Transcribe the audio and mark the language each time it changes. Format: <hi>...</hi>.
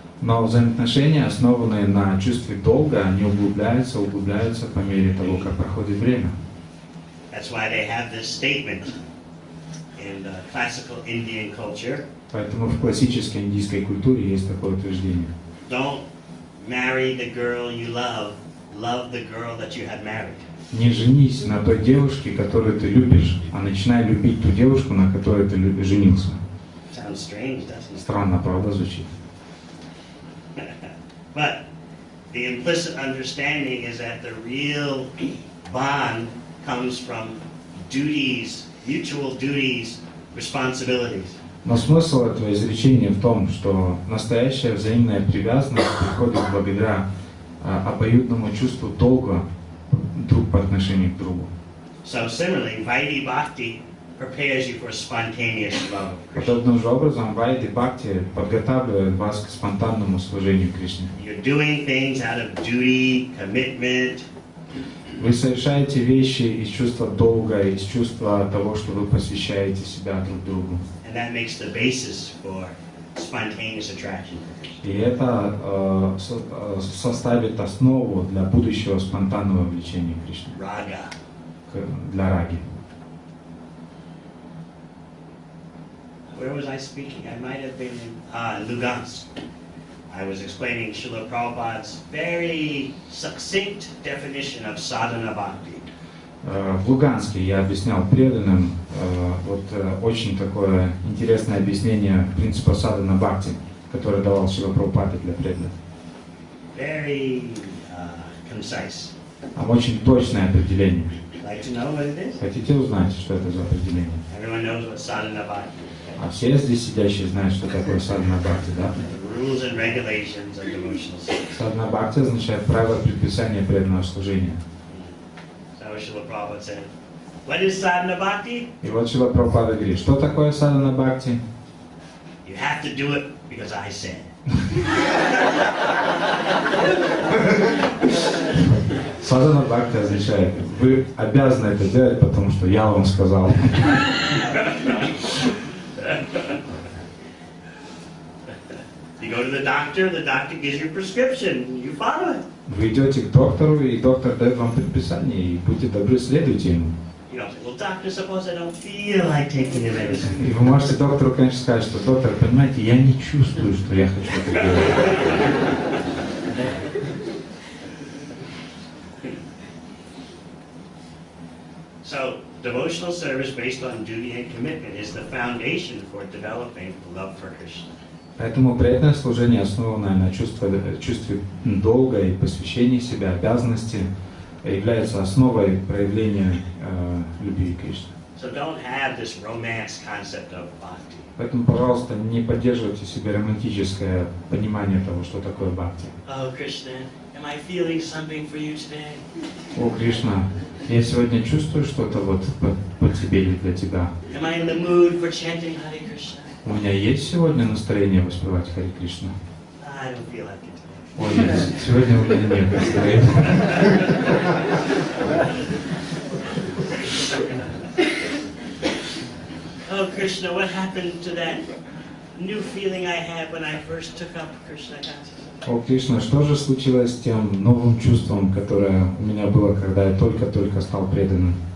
<ru>Но взаимоотношения, основанные на чувстве долга, они углубляются по мере того, как проходит время.</ru> <en>That's why they have this statement in the classical Indian culture.</en> <ru>Поэтому в классической индийской культуре есть такое утверждение.</ru> <en>Don't marry the girl you love, love the girl that you have married.</en> <ru>Не женись на той девушке, которую ты любишь, а начинай любить ту девушку, на которой ты женился.</ru> <en>Sounds strange, doesn't it?</en> <ru>Странно, правда, звучит.</ru> <en>But the implicit understanding is that the real bond comes from duties, mutual duties, responsibilities.</en> <ru>Но смысл этого изречения в том, что настоящая взаимная привязанность приходит благодаря обоюдному чувству долга друг по отношению к другу.</ru> <en>So similarly, Vaidhi Bhakti prepares you for spontaneous love of Krishna.</en> <ru>Подобным же образом Вайди Бхакти подготавливает вас к спонтанному служению Кришне.</ru> <en>You're doing things out of duty, commitment.</en> <ru>Вы совершаете вещи из чувства долга, из чувства того, что вы посвящаете себя друг другу.</ru> <en>And that makes the basis for spontaneous attraction.</en> <ru>И это составит основу для будущего спонтанного влечения Кришны,</ru> <sa>Raga.</sa> <ru>для раги.</ru> <en>Where was I speaking? I might have been in Lugansk. I was explaining Srila Prabhupada's very succinct definition of sadhana bhakti.</en> <ru>В Луганске я объяснял преданным очень такое интересное объяснение принципа садхана бхакти, который давал Шрила Прабхупада для преданных.</ru> <en>Very concise.</en> <ru>Там очень точное определение.</ru> <en>Like to know what it is?</en> <ru>Хотите узнать, что это за определение?</ru> <en>Everyone knows what sadhana bhakti is.</en> <ru>А все здесь сидящие знают, что такое садхана бхакти, да?</ru> <en>The rules and regulations of devotional service.</en> <ru>Садхана бхакти означает правила предписания преданного служения.</ru> <en>So Srila Prabhupada said, what is sadhana bhakti?</en> <ru>И вот Шрила Прабхупада говорит, что такое садхана бхакти?</ru> <en>You have to do it because I said.</en> <ru>Садхана бхакти означает, вы обязаны это делать, потому что я вам сказал.</ru> <en>You go to the doctor gives you a prescription, you follow it.</en> <ru>Вы идете к доктору, и доктор дает вам предписание, и будьте добры, следуйте ему.</ru> <en>You know, well, doctor, suppose I don't feel like taking the medicine.</en> <ru>И вы можете доктору, конечно, сказать, что доктор, понимаете, я не чувствую, что я хочу это делать.</ru> <en>So, devotional service based on duty and commitment is the foundation for developing love for Krishna.</en> <ru>Поэтому преданное служение, основанное на чувстве долга и посвящении себя, обязанности, является основой проявления любви к Кришне.</ru> <en>So don't have this romance concept of bhakti.</en> <ru>Поэтому, пожалуйста, не поддерживайте в себе романтическое понимание того, что такое бхакти.</ru> <en>Oh, Krishna, am I feeling something for you today?</en> <ru>О, Кришна, я сегодня чувствую что-то вот по тебе или для тебя.</ru> <en>Am I in the mood for chanting Hare Krishna?</en> <ru>У меня есть сегодня настроение воспевать Харе Кришна?</ru> <en>I don't feel like it today.</en> <ru>Ой, нет, сегодня у меня нет настроения.</ru> <en>Oh, Krishna, what happened to that new feeling I had when I first took up Krishna consciousness?</en> <ru>О, Кришна, что же случилось с тем новым чувством, которое у меня было, когда я только-только стал преданным?</ru>